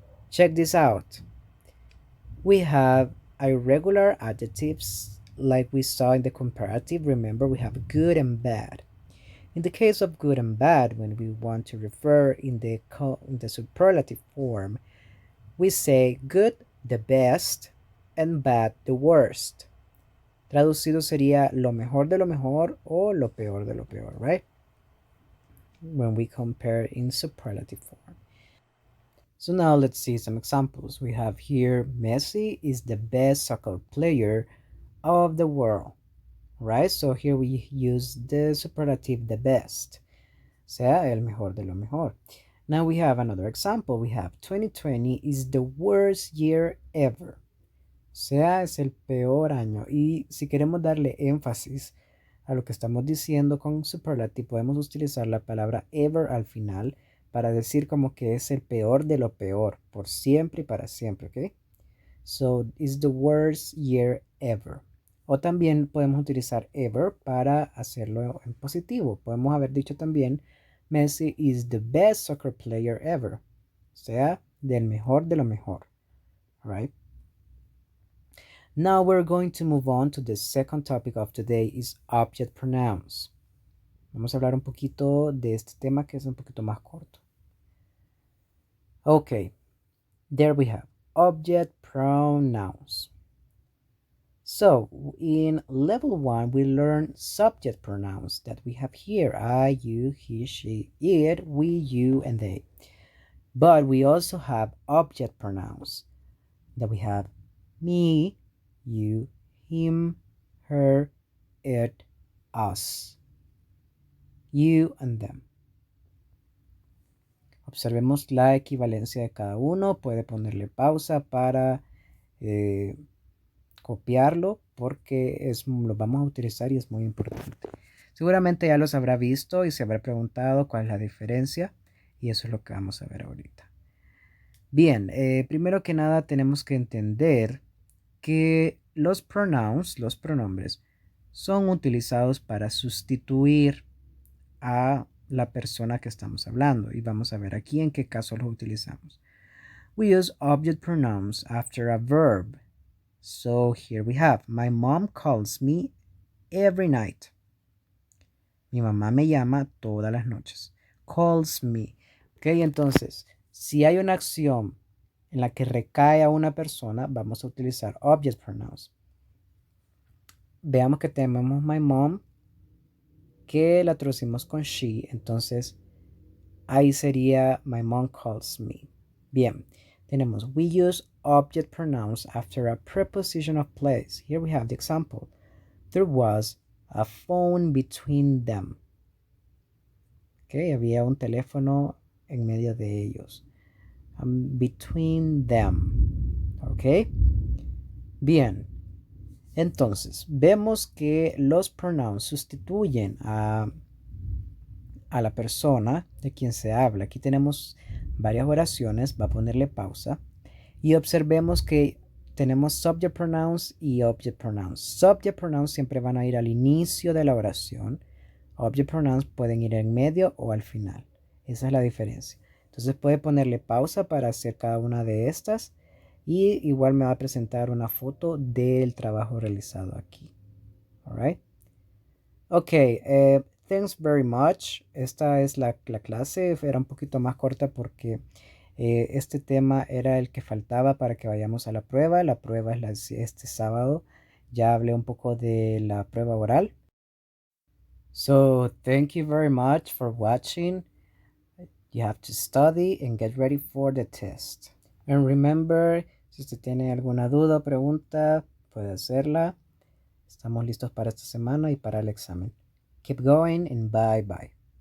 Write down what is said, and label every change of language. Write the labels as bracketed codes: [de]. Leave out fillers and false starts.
[en] Check this out. We have irregular adjectives like we saw in the comparative. Remember, we have good and bad. In the case of good and bad, when we want to refer in the superlative form, we say good, the best, and bad, the worst. [es] Traducido sería lo mejor de lo mejor o lo peor de lo peor, right? [en] When we compare in superlative form. So now let's see some examples. We have here Messi is the best soccer player of the world, right? So here we use the superlative the best, [es] sea el mejor de lo mejor. [en] Now we have another example. We have 2020 is the worst year ever. [es] Sea es el peor año. Y si queremos darle énfasis a lo que estamos diciendo con superlative, podemos utilizar la palabra ever al final para decir como que es el peor de lo peor, por siempre y para siempre, ¿ok? [en] So, it's the worst year ever. [es] O también podemos utilizar ever para hacerlo en positivo. Podemos haber dicho también, [en] Messi is the best soccer player ever. [es] O sea, del mejor de lo mejor. [en] Right? Now we're going to move on to the second topic of today is object pronouns. [es] Vamos a hablar un poquito de este tema que es un poquito más corto. [en] Okay, there we have object pronouns. So in level 1, we learn subject pronouns that we have here. I, you, he, she, it, we, you, and they. But we also have object pronouns that we have me, you, him, her, it, us, you, and them. [es] Observemos la equivalencia de cada uno. Puede ponerle pausa para copiarlo porque lo vamos a utilizar y es muy importante. Seguramente ya los habrá visto y se habrá preguntado cuál es la diferencia y eso es lo que vamos a ver ahorita. Bien, primero que nada tenemos que entender que los pronouns, los pronombres, son utilizados para sustituir a la persona que estamos hablando y vamos a ver aquí en qué caso los utilizamos. [en] We use object pronouns after a verb. So here we have, my mom calls me every night. [es] Mi mamá me llama todas las noches. [en] Calls me. [es] Ok, entonces, si hay una acción en la que recae a una persona, vamos a utilizar object pronouns. Veamos que tenemos [en] my mom, [es] que la traducimos con she. Entonces, ahí sería [en] my mom calls me. [es] Bien, tenemos [en] we use object pronouns after a preposition of place. Here we have the example. There was a phone between them. [es] Okay, había un teléfono en medio de ellos. [en] Between them. Ok. Bien. [es] Entonces, vemos que los pronouns sustituyen a la persona de quien se habla. Aquí tenemos varias oraciones. Va a ponerle pausa. Y observemos que tenemos subject pronouns y object pronouns. Subject pronouns siempre van a ir al inicio de la oración. Object pronouns pueden ir en medio o al final. Esa es la diferencia. Entonces puede ponerle pausa para hacer cada una de estas. Y igual me va a presentar una foto del trabajo realizado aquí. Alright. [en] Ok, thanks very much. [es] Esta es la clase. Era un poquito más corta porque este tema era el que faltaba para que vayamos a la prueba. La prueba es este sábado. Ya hablé un poco de la prueba oral. [en] So thank you very much for watching. You have to study and get ready for the test. And remember, [es] si usted tiene alguna duda o pregunta, puede hacerla. Estamos listos para esta semana y para el examen. [en] Keep going and bye bye.